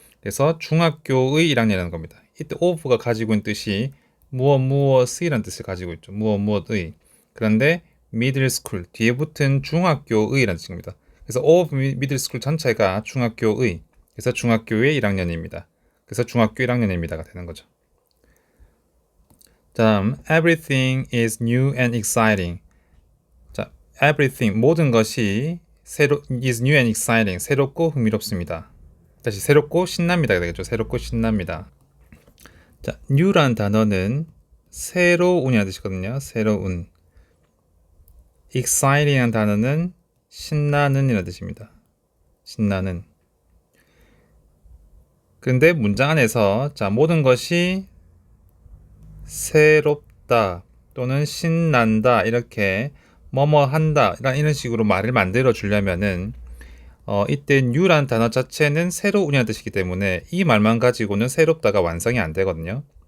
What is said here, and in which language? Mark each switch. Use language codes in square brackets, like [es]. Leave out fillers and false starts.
[ko] 그래서 중학교의 1학년이라는 겁니다. 이때 of가 가지고 있는 뜻이 무엇이라는 뜻을 가지고 있죠. 무엇의. 그런데 middle school, 뒤에 붙은 중학교의라는 뜻입니다. 그래서 of middle school 전체가 중학교의, 그래서 중학교의 1학년입니다. 그래서 중학교 1학년입니다가 되는 거죠. [en] 다음, everything is new and exciting. everything, [ko] 모든 것이 [en] is new and exciting, [ko] 새롭고 흥미롭습니다. 다시 새롭고 신납니다. 되겠죠. 새롭고 신납니다. 자, new라는 단어는 새로운이라는 뜻이거든요. 새로운. exciting이라는 단어는 신나는이라는 뜻입니다. 신나는. 그런데 문장 안에서 자, 모든 것이 새롭다 또는 신난다 이렇게 뭐뭐 한다 이런 식으로 말을 만들어 주려면은 이때 new라는 단어 자체는 새로운이라는 뜻이기 때문에 이 말만 가지고는 새롭다가 완성이 안 되거든요.